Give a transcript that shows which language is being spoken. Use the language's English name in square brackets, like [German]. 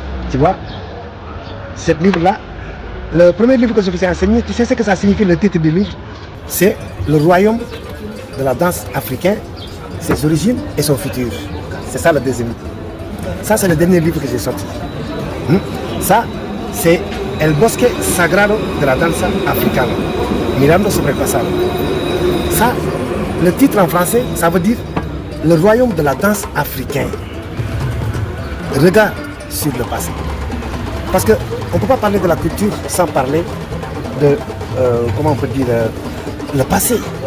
[French] Tu vois, ce livre-là, le premier livre que je vous ai enseigné, tu sais ce que ça signifie le titre du livre? C'est Le royaume de la danse africaine, ses origines et son futur. C'est ça le deuxième livre. Ça, c'est le dernier livre que j'ai sorti. Ça, c'est [Spanish] El bosque sagrado de la danza africana, mirando sobre el pasado. [French] Ça, le titre en français, ça veut dire le royaume de la danse africaine. Regard sur le passé. Parce qu'on ne peut pas parler de la culture sans parler de, comment on peut dire, le passé.